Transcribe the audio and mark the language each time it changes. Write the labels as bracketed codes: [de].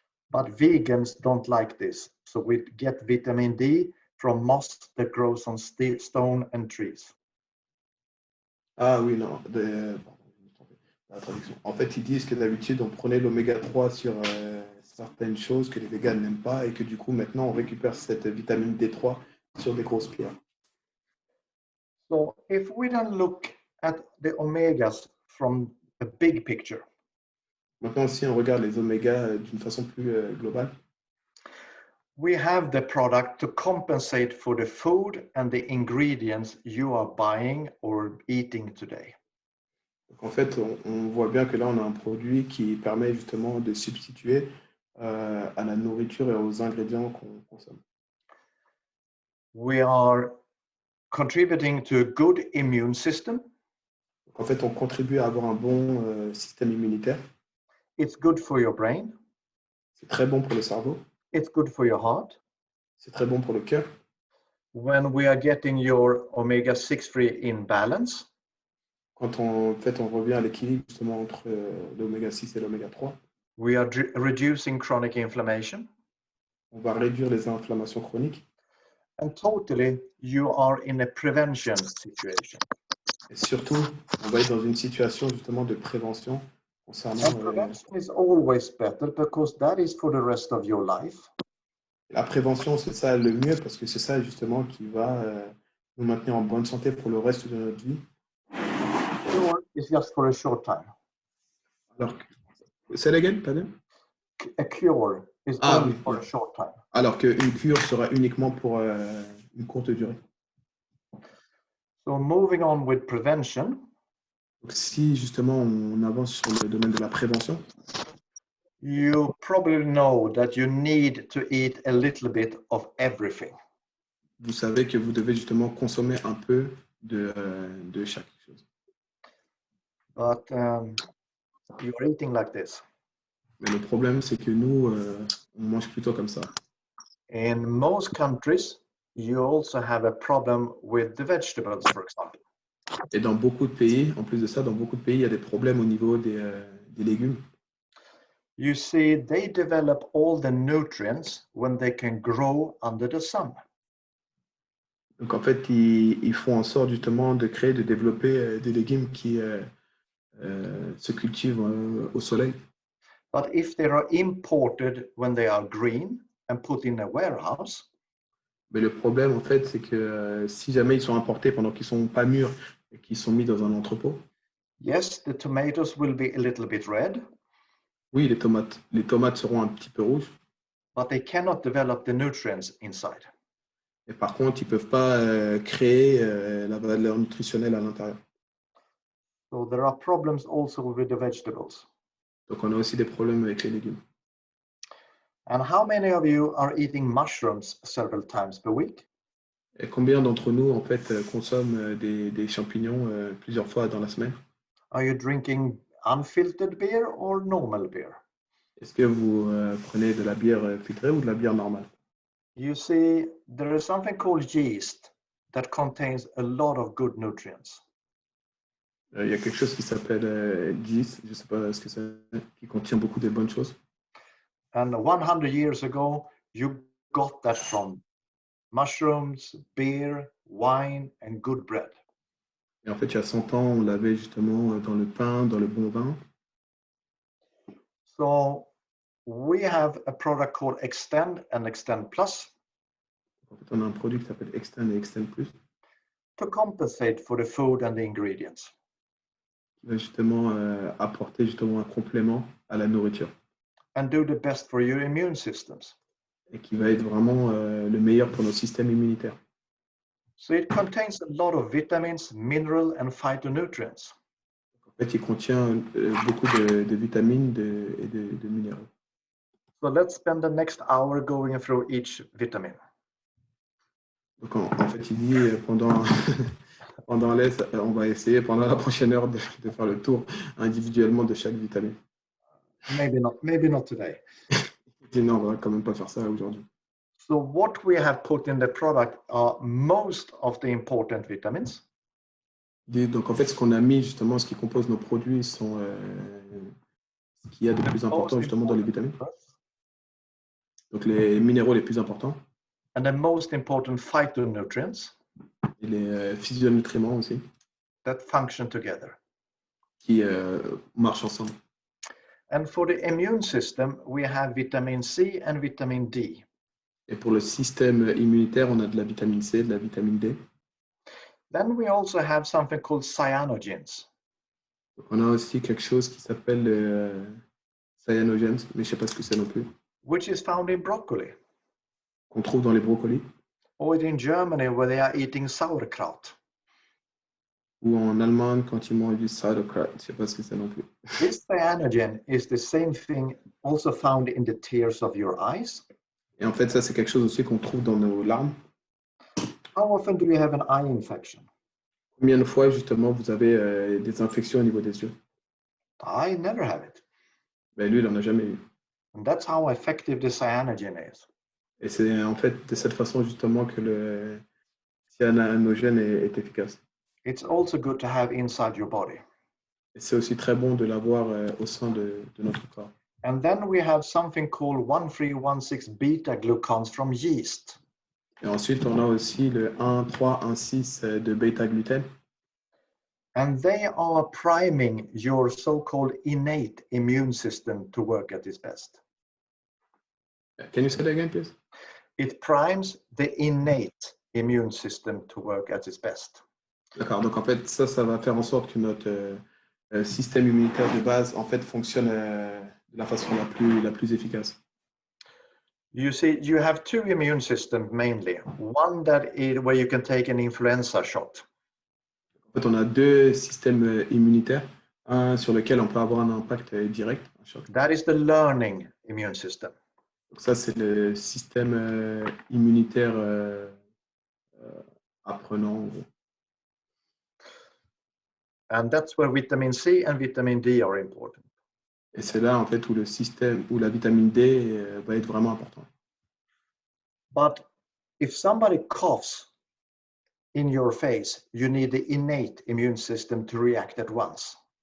[en] But vegans don't like this. So we get vitamin D from moss that grows on stone and trees. [fr] Ah oui, non, la traduction. En fait, ils disent que d'habitude, on prenait l'oméga 3 sur certaines choses que les végans n'aiment pas et que du coup, maintenant, on récupère cette vitamine D3 sur des grosses pierres. [en] So if we then look at the omegas from a big picture. [fr] Maintenant, si on regarde les omégas d'une façon plus globale, [en] we have the product to compensate for the food and the ingredients you are buying or eating today. [fr] Donc en fait, on voit bien que là, on a un produit qui permet justement de substituer à la nourriture et aux ingrédients qu'on consomme. [en] We are contributing to a good immune system. [fr] Donc en fait, on contribue à avoir un bon système immunitaire. [en] It's good for your brain. [fr] C'est très bon pour le cerveau. [en] It's good for your heart. [fr] C'est très bon pour le cœur. [en] When we are getting your omega-6 free in balance, [fr] quand on revient à l'équilibre justement entre l'oméga 6 et l'oméga 3, [en] we are reducing chronic inflammation. [fr] On va réduire les inflammations chroniques. [en] And totally, you are in a prevention situation. [fr] Et surtout, on va être dans une situation justement de prévention concernant [en] And prevention is always better because that is for the rest of your life. [fr] la prévention, c'est ça le mieux parce que c'est ça justement qui va nous maintenir en bonne santé pour le reste de notre vie. [en] Cure is just for a short time. [fr] Alors, c'est légal, pardon? [en] A cure is Ah only [fr] oui, [en] for [fr] bien. [en] a short time. [fr] Alors qu'une cure sera uniquement pour une courte durée. [en] So moving on with prevention. [fr] Donc, si justement on avance sur le domaine de la prévention, [en] You probably know that you need to eat a little bit of everything. [fr] vous savez que vous devez justement consommer un peu de chaque chose. [en] But you're eating like this. [fr] Mais le problème, c'est que nous, on mange plutôt comme ça. [en] In most countries, you also have a problem with the vegetables, for example. [fr] Et dans beaucoup de pays, en plus de ça, dans beaucoup de pays, il y a des problèmes au niveau des légumes. [en] You see, they develop all the nutrients when they can grow under the sun. [fr] Donc en fait, ils font en sorte justement de créer, de développer des légumes qui se cultivent au soleil. [en] But if they are imported when they are green and put in a warehouse, [fr] Mais le problème, en fait, c'est que si jamais ils sont importés pendant qu'ils ne sont pas mûrs et qu'ils sont mis dans un entrepôt, [en] yes, the tomatoes will be a little bit red, [fr] oui, les tomates seront un petit peu rouges. [en] but they cannot develop the nutrients inside. [fr] Et par contre, ils ne peuvent pas créer la valeur nutritionnelle à l'intérieur. [en] So there are problems also with the vegetables. [fr] Donc, on a aussi des problèmes avec les légumes. [en] And how many of you are eating mushrooms several times per week? [fr] Et combien d'entre nous, en fait, consomment des champignons plusieurs fois dans la semaine? [en] Are you drinking unfiltered beer or normal beer? [fr] Est-ce que vous prenez de la bière filtrée ou de la bière normale? [en] You see, there is something called yeast that contains a lot of good nutrients. [fr] Il y a quelque chose qui s'appelle yeast, je ne sais pas ce que c'est, qui contient beaucoup de bonnes choses. [en] And 100 years ago, you got that from mushrooms, beer, wine, and good bread. [fr] Et en fait, il y a 100 ans, on l'avait justement dans le pain, dans le bon vin. [en] So we have a product called Extend and Extend Plus [fr] En fait, on a un produit qui s'appelle Extend et Extend Plus, [en] to compensate for the food and the ingredients. [fr] qui va justement apporter justement un complément à la nourriture [en] And do the best for your immune systems. [fr] et qui va être vraiment le meilleur pour nos systèmes immunitaires. [en] So it contains a lot of vitamins, mineral, and phytonutrients. [fr] En fait, il contient beaucoup de vitamines et de minéraux. [en] So let's spend the next hour going through each vitamin. [fr] Donc, en fait, il dit on va essayer pendant la prochaine heure de faire le tour individuellement de chaque vitamine. [en] Maybe not today. [fr] Il dit non, on va quand même pas faire ça aujourd'hui. [en] So what we have put in the product are most of the important vitamins. [fr] Donc en fait, ce qu'on a mis justement, ce qui compose nos produits sont ce qu'il y a de plus important justement dans les vitamines. Donc les minéraux les plus importants. [en] And the most important phytonutrients. [fr] Et les physionutriments aussi. [en] That function together. [fr] Qui marchent ensemble. [en] And for the immune system, we have vitamin C and vitamin D. [fr] Et pour le système immunitaire, on a de la vitamine C, de la vitamine D. [en] Then we also have something called cyanogens. [fr] Donc on a aussi quelque chose qui s'appelle cyanogens, mais je ne sais pas ce que c'est non plus. [en] Which is found in broccoli. [fr] Qu'on trouve dans les brocolis. [en] Or in Germany where they are eating sauerkraut. [fr] Ou en Allemagne quand ils mangent du sauerkraut, je ne sais pas ce que c'est non plus. [en] This cyanogen is the same thing also found in the tears of your eyes. [fr] Et en fait, ça, c'est quelque chose aussi qu'on trouve dans nos larmes. [en] How often do you have an eye infection? [fr] Combien de fois, justement, vous avez des infections au niveau des yeux? [en] I never have it. [fr] Ben, lui, il n'en a jamais eu. [en] And that's how effective the cyanogen is. [fr] Et c'est en fait de cette façon, justement, que le cyanogène est efficace. [en] It's also good to have inside your body. [fr] Et c'est aussi très bon de l'avoir au sein de notre corps. [en] And then we have something called 1316 beta glucans from yeast. [fr] Et ensuite, on a aussi le 1,3,1,6 de bêta-gluten. [en] And they are priming your so-called innate immune system to work at its best. Can you say that again, please? It primes the innate immune system to work at its best. [fr] D'accord, donc en fait, ça va faire en sorte que notre système immunitaire de base, en fait, fonctionne de la façon la plus efficace. [en] You see, you have two immune systems mainly. One that is where you can take an influenza shot. [fr] En fait, on a deux systèmes immunitaires, un sur lequel on peut avoir un impact direct, un choc. [en] That is the learning immune system. [fr] Donc ça, c'est le système immunitaire apprenant, en gros. [en] And that's where vitamin C and vitamin D are important. [fr] Et c'est là, en fait, où le système, où la vitamine D va être vraiment important. [en] But if somebody coughs in your face, you need the innate immune system to react at once.